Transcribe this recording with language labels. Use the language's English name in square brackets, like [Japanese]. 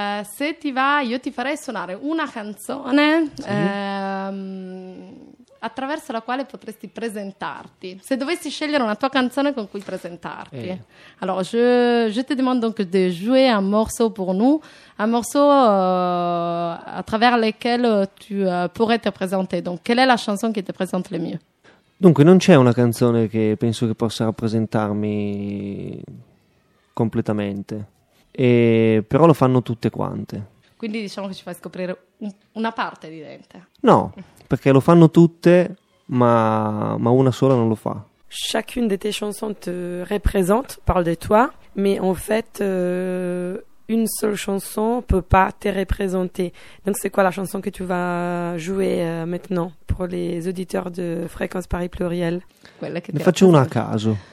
[Italian] Se ti va, io ti farei suonare una canzone. Attraverso la quale potresti presentarti. Se dovessi scegliere una tua canzone con cui presentarti. [French] Allora, je te demande donc de jouer un morceau pour nous, un morceau à travers lequel tu pourrais te présenter. Donc, quelle est la chanson qui te présente le mieux? [Italian] Dunque, non c'è una canzone che penso che possa rappresentarmi completamente. Però lo fanno tutte quante. Quindi diciamo che ci fai scoprire una parte di Dente. No. Perché lo fanno tutte, ma una sola non lo fa. [French] Chacune de tes chansons te représente, parle de toi, mais en fait, une seule chanson ne peut pas te représenter. Donc c'est quoi la chanson que tu vas jouer maintenant pour les auditeurs de Fréquence Paris Pluriel? [Italian] Ne faccio una a caso.